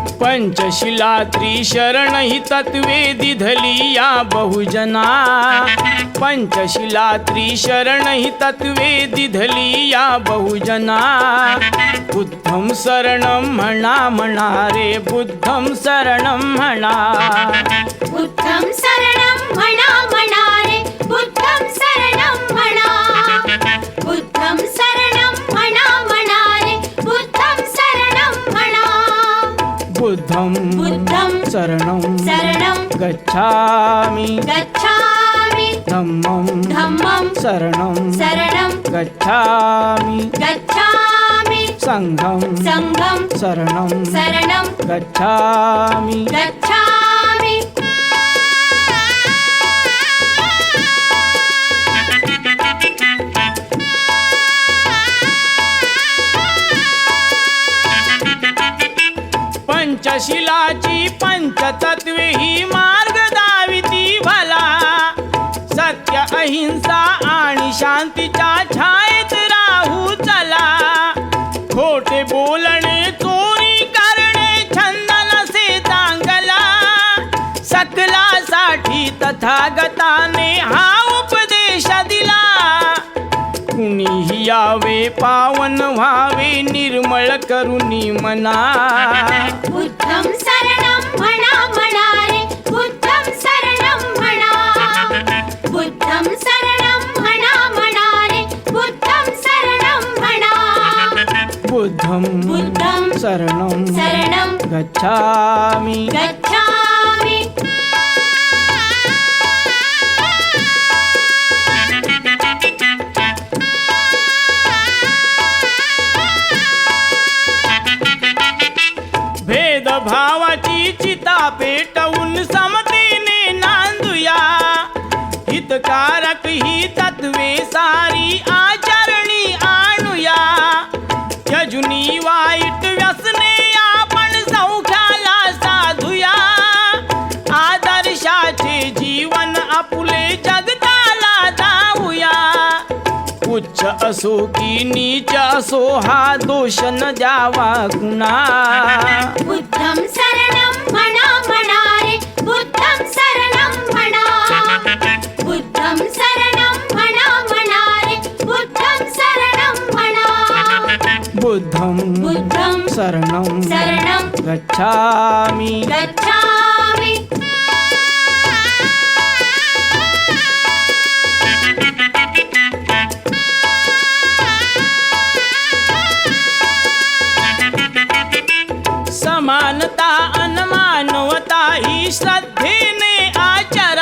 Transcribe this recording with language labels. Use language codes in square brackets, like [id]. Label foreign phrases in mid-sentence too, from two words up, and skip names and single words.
[mr] पंचशिला त्रिशरण ही तत्वे दिधली या बहुजना. पंचशिला त्रिशरण ही तत्वे दिधली या बहुजना. [pi] बुद्धं शरणं [mr] म्हणा म्हणा रे, [pi] बुद्धं शरणं म्हणा. बुद्धं शरणं [mr] म्हणा म्हणा रे, [pi] बुद्धं शरणं म्हणा. बुद्धं शरणं [mr] म्हणा म्हणा रे, [pi] बुद्धं शरणं म्हणा. बुद्धं शरणं गच्छामि धम्मं शरणं गच्छामि संघं शरणं गच्छामि. [mr] पंचशिलाची पंचतत्वे ही मार्ग दाविती भला. सत्य अहिंसा आणि शांतीच्या छायेत राहू चला. खोटे बोलणे चोरी करणे छंद नसे चांगला. सकलासाठी तथागताने हा उपदेश दिला. कुणीही यावे पावन व्हावे निर्मळ करुणी मना. [pi] बुद्धं शरणं [mr] म्हणा म्हणा रे, [pi] बुद्धं शरणं म्हणा. बुद्धं शरणं [mr] म्हणा म्हणा रे, [pi] बुद्धं शरणं म्हणा. बुद्धं शरणं गच्छामि. [mr] भेदभावाची चिता पेटवून समतेने नांदूया. हितकारक ही तत्वे सारी आचरणी आणूया. त्यजुनी वाईट व्यसने आपण सौख्याला साधूया. आदर्शाचे जीवन आपुले जगताला दावूया. उच्च असो की नीच असो हा दोष न द्यावा कुणा. [pi] बुद्धं शरणं [mr] म्हणा म्हणा रे, [pi] बुद्धं शरणं म्हणा. बुद्धं शरणं [mr] म्हणा म्हणा रे, [pi] बुद्धं शरणं म्हणा. बुद्धं शरणं गच्छामि. [mr] समानता अनमानवता ही श्रद्धेने आचरा.